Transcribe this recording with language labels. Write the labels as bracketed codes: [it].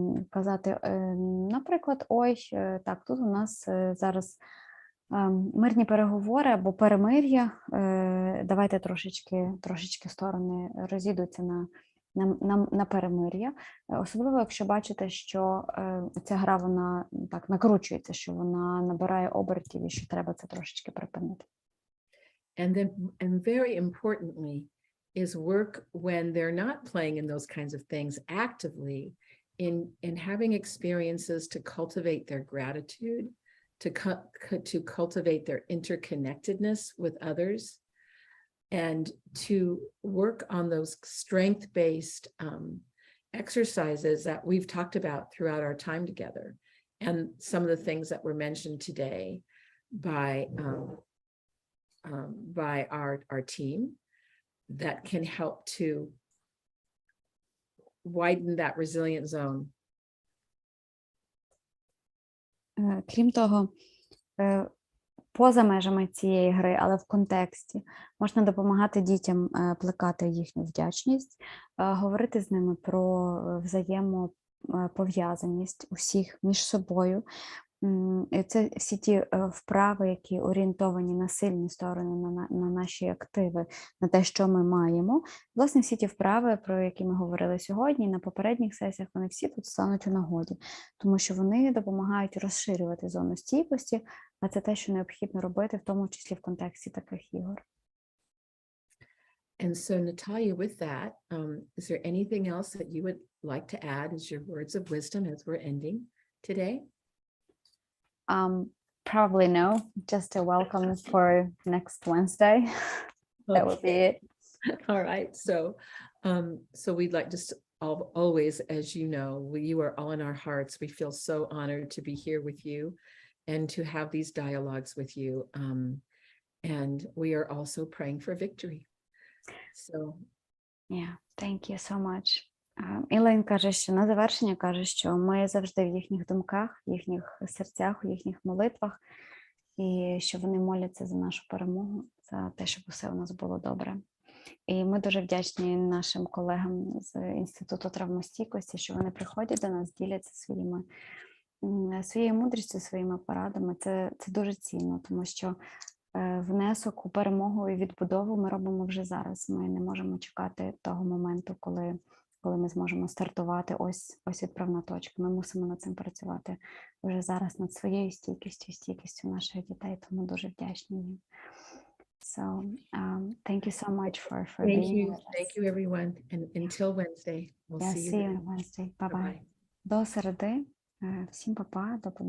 [uk] казати, наприклад, ой, так, тут у нас зараз мирні переговори або перемир'я, давайте трошечки сторони розійдуться на перемир'я, особливо, якщо бачите, що ця гра, вона так накручується, що вона набирає обертів і що треба це трошечки припинити. [en] And very importantly is work when they're not playing in those kinds of things actively in having experiences to cultivate their gratitude, to cultivate their interconnectedness with others, and to work on those strength-based exercises that we've talked about throughout our time together, and some of the things that were mentioned today by our team that can help to widen that resilient zone. [uk] Крім того, поза межами цієї гри, але в контексті, можна допомагати дітям плекати їхню вдячність, говорити з ними про взаємопов'язаність усіх між собою. І це всі ті вправи, які орієнтовані на сильні сторони, на наші активи, на те, що ми маємо. Власне, всі ті вправи, про які ми говорили сьогодні, на попередніх сесіях, вони всі тут стануть у нагоді, тому що вони допомагають розширювати зону стійкості, а це те, що необхідно робити, в тому числі в контексті таких ігор. [en] And so, Natalia, with that, is there anything else that you would like to add as your words of wisdom as we're ending today? Probably no, just a welcome for next Wednesday. That would be it. All right. So we'd like to always, as you know, you are all in our hearts. We feel so honored to be here with you and to have these dialogues with you. And we are also praying for victory. So. Yeah, thank you so much. [uk] Ілайн каже, що на завершення каже, що ми завжди в їхніх думках, в їхніх серцях, у їхніх молитвах, і що вони моляться за нашу перемогу, за те, щоб усе у нас було добре. І ми дуже вдячні нашим колегам з Інституту травмостійкості, що вони приходять до нас, діляться своєю мудрістю, своїми порадами. Це дуже цінно, тому що внесок у перемогу і відбудову ми робимо вже зараз. Ми не можемо чекати того моменту, коли ми зможемо стартувати ось відправна точка. Ми мусимо над цим працювати вже зараз, над своєю стійкістю наших дітей, тому дуже вдячні їм. [en] So, thank you so much for being here with us. Thank you, everyone. And until Wednesday, we'll see you on Wednesday. Bye-bye. [uk] До середи. Всім па-па, до побачення.